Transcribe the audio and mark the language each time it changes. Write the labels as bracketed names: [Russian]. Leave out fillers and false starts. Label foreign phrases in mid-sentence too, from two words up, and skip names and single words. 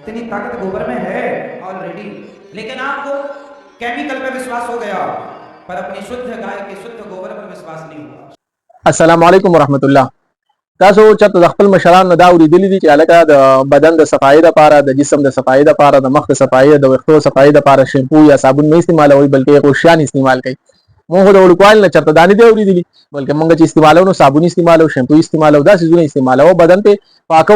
[Hindi] इतनी ताकत गोबर में है ऑलरेडी, लेकिन आपको केमिकल पे विश्वास हो गया पर अपनी शुद्ध गाय के शुद्ध गोबर पर विश्वास नहीं हुआ। [Arabic] السلام علیکم ورحمت الله. [Pashto] تاسو چرته د خپل مشرانو دا اوریدلی دي چې الکه د بدن د صفایي لپاره، د جسم د صفایي لپاره، د مخ د صفایي، د ویښتو صفایي لپاره شیمپو یا صابون نه استعمالوي بلکې غوښیان استعمال کوي. موږ د وړوکوالي نه چرته دا نه دي اوریدلي، بلکې موږ چې استعمالو نو صابون استعمالو، شیمپو استعمالو، دا څیزونه استعمالو، بدن په پاکو.